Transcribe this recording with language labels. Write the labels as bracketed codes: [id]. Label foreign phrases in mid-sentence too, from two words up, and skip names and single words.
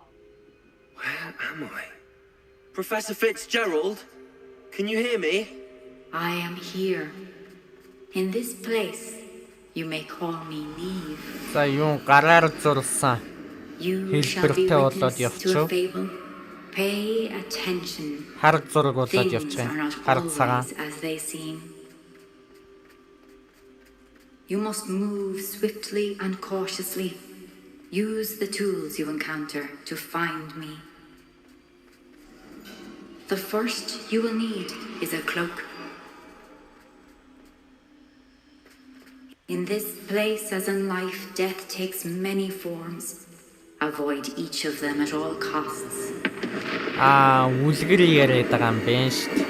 [en] Where am I? Professor Fitzgerald? Can you hear me? I am here. In this place, you may call me Neve. [mn] За юун гараар зурсан. [en] You shall be [mn] Хэлбэртэй болоод [en] witness to a [mn] явчих. [en] fable. Pay attention. [mn] Хар зураг болоод [en] Things [mn] явчих. [en] are not [mn] Хар цагаан. [en] always as they seem. You must move swiftly and cautiously. Use the tools you encounter to find me. The first you will need is a cloak. In this place, as in life, death takes many forms. Avoid each of them at all costs. [mn] Үлгэр яриад байгаа юм байна шүү дээ.